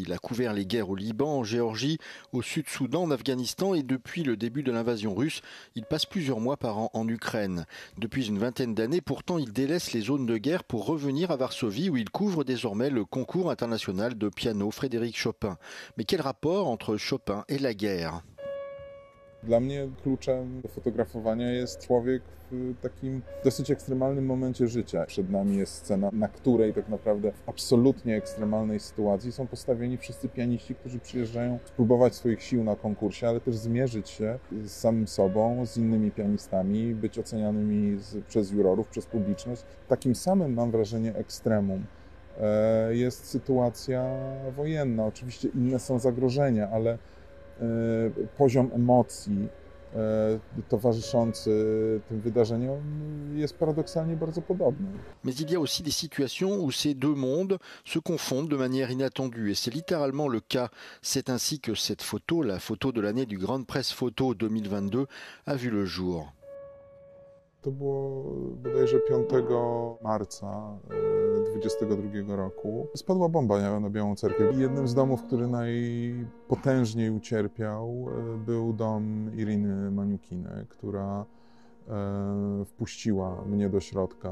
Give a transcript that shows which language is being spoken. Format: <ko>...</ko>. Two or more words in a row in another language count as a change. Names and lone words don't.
<fr>Il a couvert les guerres au Liban, en Géorgie, au Sud-Soudan, en Afghanistan et depuis le début de l'invasion russe, il passe plusieurs mois par an en Ukraine. Depuis une vingtaine d'années, pourtant, il délaisse les zones de guerre pour revenir à Varsovie où il couvre désormais le concours international de piano Frédéric Chopin. Mais quel rapport entre Chopin et la guerre ?</fr> <pl>Dla mnie kluczem do fotografowania jest człowiek w takim dosyć ekstremalnym momencie życia. Przed nami jest scena, na której tak naprawdę w absolutnie ekstremalnej sytuacji są postawieni wszyscy pianiści, którzy przyjeżdżają spróbować swoich sił na konkursie, ale też zmierzyć się z samym sobą, z innymi pianistami, być ocenianymi przez jurorów, przez publiczność. Takim samym, mam wrażenie, ekstremum jest sytuacja wojenna. Oczywiście inne są zagrożenia, ale poziom emocji towarzyszący tym wydarzeniom jest paradoksalnie bardzo podobny.</pl> <fr>Mais il y a aussi des situations où ces deux mondes se confondent de manière inattendue et c'est littéralement le cas. C'est ainsi que cette photo, la photo de l'année du Grande Presse Photo 2022, a vu le jour.</fr> <pl>To było bodajże 5 marca 2022 roku. Spadła bomba na Białą Cerkiew. Jednym z domów, który najpotężniej ucierpiał, był dom Iriny Maniukiny, która wpuściła mnie do środka.</pl>